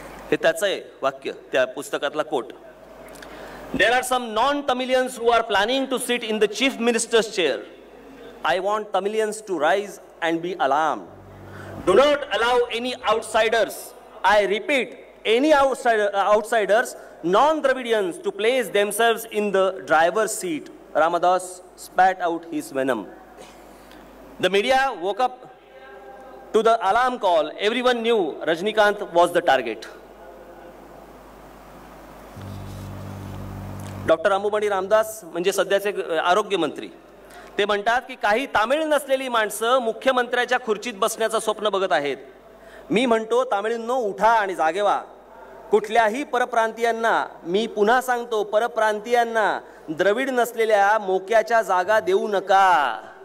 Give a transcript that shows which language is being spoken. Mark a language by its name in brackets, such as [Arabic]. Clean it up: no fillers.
[Marathi] हे त्याचं आहे वाक्य, त्या पुस्तकातला coat. [English] There are some non Tamilians who are planning to sit in the chief minister's chair. I want Tamilians to rise and be alarmed. Do not allow any outsiders, I repeat, any outsiders non-Dravidians to place themselves in the driver's seat. Ramadas spat out his venom. The media woke up to the alarm call. Everyone knew Rajnikant was the target. [Marathi] Doctor अंबुमणी Ramdas म्हणजे सध्याचे आरोग्य मंत्री, ते म्हणतात की काही तामिळ नसलेली माणसं मुख्यमंत्र्याच्या खुर्चीत बसण्याचं स्वप्न बघत आहेत. मी म्हणतो तामिळींनो, उठा आणि जागे व्हा. कुठल्याही परप्रांतीयांना, मी पुन्हा सांगतो, परप्रांतीयांना द्रविड नसलेल्या मोक्याच्या जागा देऊ नका.